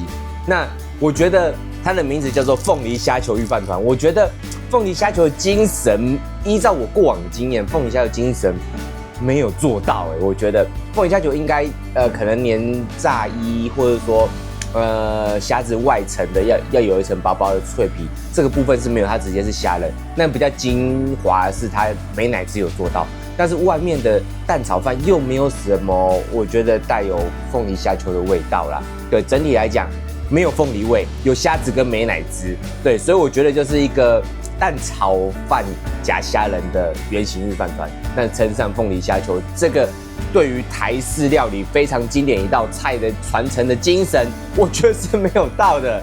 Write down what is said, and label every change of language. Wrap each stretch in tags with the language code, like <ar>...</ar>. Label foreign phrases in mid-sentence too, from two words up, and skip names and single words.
<zh>那我覺得它的名字叫做鳳梨蝦球御飯糰，我覺得鳳梨蝦球的精神，依照我過往的經驗，鳳梨蝦球的精神沒有做到我覺得鳳梨蝦球應該可能連炸衣，或者說蝦子外層的要有一層薄薄的脆皮，這個部分是沒有，它直接是蝦仁。那比較精華的是它美乃滋有做到，但是外面的蛋炒飯又沒有什麼，我覺得帶有鳳梨蝦球的味道啦。對，整體來講沒有鳳梨味，有蝦子跟美乃滋。對，所以我覺得就是一個蛋炒飯夾蝦仁的原型御飯糰，那稱上鳳梨蝦球，這個對於台式料理非常經典一道菜的傳承的精神，我覺得是沒有到的。</zh>